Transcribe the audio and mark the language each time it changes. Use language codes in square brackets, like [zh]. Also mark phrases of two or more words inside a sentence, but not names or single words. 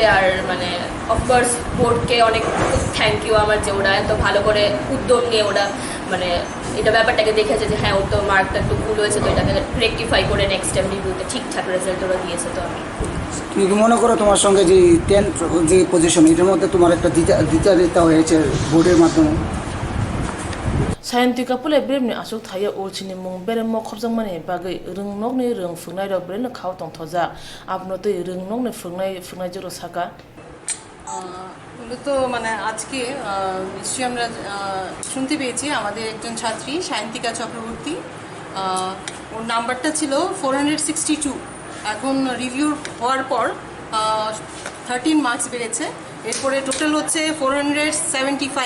[bn] আর মানে অফকোর্স বোর্ডকে অনেক [en] thank you [bn] আমার, যে ওরা এত ভালো করে উদ্যোগ নিয়ে ওরা মানে এটা ব্যাপারটাকে দেখেছে যে হ্যাঁ ওর তো মার্কটা একটু ভুল হয়েছে, তো এটাকে রেকটিফাই করে [en] next time [bn] রিভিউতে ঠিকঠাক রেজাল্ট ওরা দিয়েছে। তো আমি তুমি কি মনে করো তোমার সঙ্গে যে 10th যে পজিশন, এটার মধ্যে তোমার একটা দিতে হয়েছে বোর্ডের মাধ্যমে? [trp] Sayantika pule bremni asuk thaya urchini mung bere mo khobjang mane bagai rung ni rung fungnai ro bremni khaw tong thoja apno to rung ni fungnai joro saka [bn] মূলত মানে আজকে নিশ্চয়ই আমরা শুনতে পেয়েছি আমাদের একজন ছাত্রী সায়ন্তিকা চক্রবর্তী, ওর নাম্বারটা ছিল 462। এখন রিভিউ হওয়ার পর 13 মার্কস বেড়েছে, এরপরে টোটাল হচ্ছে 475।